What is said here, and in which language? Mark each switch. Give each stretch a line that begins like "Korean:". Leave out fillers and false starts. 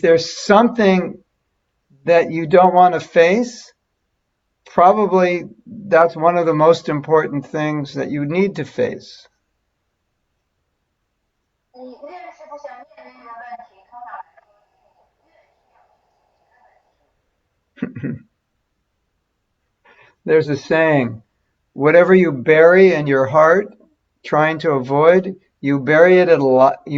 English: if there's something that you don't want to face, probably that's one of the most important things that you need to face.
Chinese: 你越是不想面对这个问题，通常来说，你越需要去解决问题。
English: There's a saying, whatever you bury in your heart, trying to avoid, you bury it alive.